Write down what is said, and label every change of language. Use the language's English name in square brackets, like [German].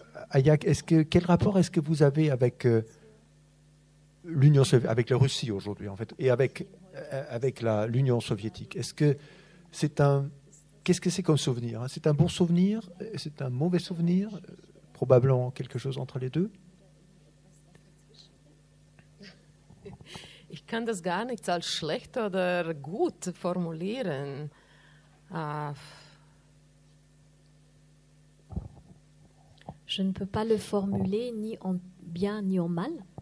[French] Ayak, quel rapport est-ce que vous avez avec l'Union soviétique, avec la Russie aujourd'hui en fait, et avec l'Union soviétique? Qu'est-ce que c'est comme souvenir? C'est un bon souvenir? C'est un mauvais souvenir? Probablement quelque chose entre les deux. [German] Ich kann das gar nicht als schlecht oder gut formulieren. [French] Je ne peux pas le formuler ni en bien ni en mal.